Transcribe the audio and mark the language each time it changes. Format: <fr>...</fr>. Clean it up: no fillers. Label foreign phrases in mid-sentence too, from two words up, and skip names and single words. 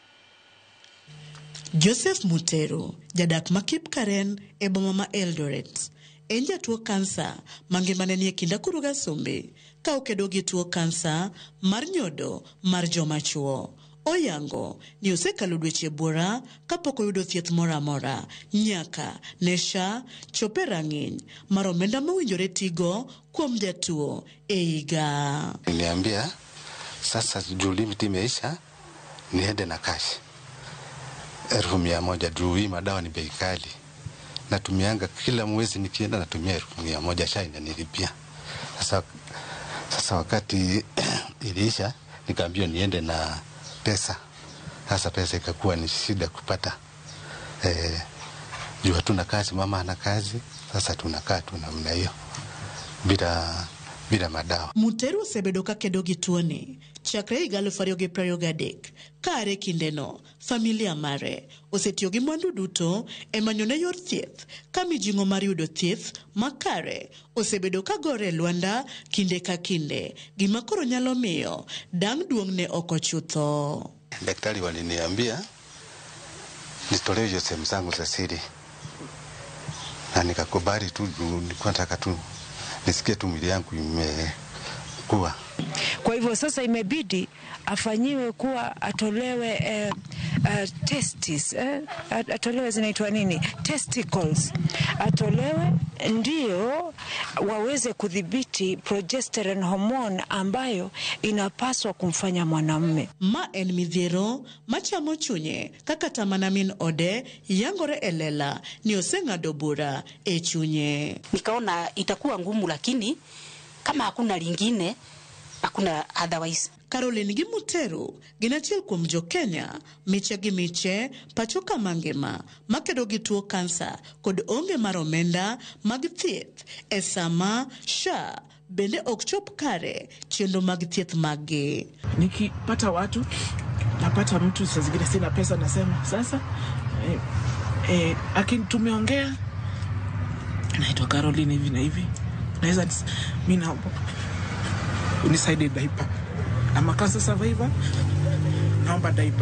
<luo>Joseph Mutero, jadak ma Kipkaren e boma ma Eldoret, en jatuo kansa mangimane ni e kinda kuruga sombe ka okedo gi tuo kansa mar nyodo mar joma chuo. Oyango ni osekalo dweche buora kapok oyudo thieth moro amora nyaka ne SHA chope rang'iny mar omenda mowinjore tigo kuom jatuo e higa.</luo> <sw>Niliambia sasa juu limit imeisha niende na cash 1,100 juu hii madawa ni bei kali. Natumianga kila mwezi nikienda natumia 1,100 SHA inanilipia. Sasa wakati iliisha nikaambiwa niende na pesa. Sasa pesa ikakuwa ni shida kupata. Juu hatuna kazi, mama ana kazi, sasa tunakaa tu namna hiyo bila madawa.</sw> <luo>Mutero osebedo ka kedo gi tuoni chakre higa 2023 kare kindeno familia mare osetiyo gi mwandu duto e manyone yor thieth ka mijing'o mar yudo thieth makare osebedo ka gore Luanda kinde ka kinde, gima koro nyalo miyo dang' duong' ne ok ochutho.</luo> <sw>Daktari waliniambia nitolee hizo sehemu zangu za siri na nikakubali tu, nilikuwa nataka tu nisikie tu mwili yangu imekuwa. Kwa hivyo sasa imebidi afanyiwe kuwa atolewe testis, atolewe zinaitwa nini?</sw> <en>Testicles.</en> <sw>Atolewe ndio waweze kudhibiti</sw> <en>progesterone hormone</en> <sw>ambayo inapaswa kumfanya mwanamume.</sw> <luo>Ma en midhiero machamo chunye kaka Tamanamin Ode yangore elela ni oseng'ado bura e chunye.</luo> <sw>Nikaona itakuwa ngumu, lakini kama hakuna lingine hakuna otherwise.</sw> <luo>Caroline Gimutero ginachiel kuom jo Kenya miche gi miche pachoka mangima makedo gi tuo kansa kod onge mar omenda mag thieth e sama SHA bende ok chop kare chenro mag thieth magi.</luo> <sw>Nikipata watu napata mtu saa zingine sina pesa, nasema sasa lakini tumeongea, naitwa Caroline hivi na hivi, naweza mimi naomba unisaidie diaper ama</sw> <en>cancer survivor,</en> <sw>naomba diaper.</sw>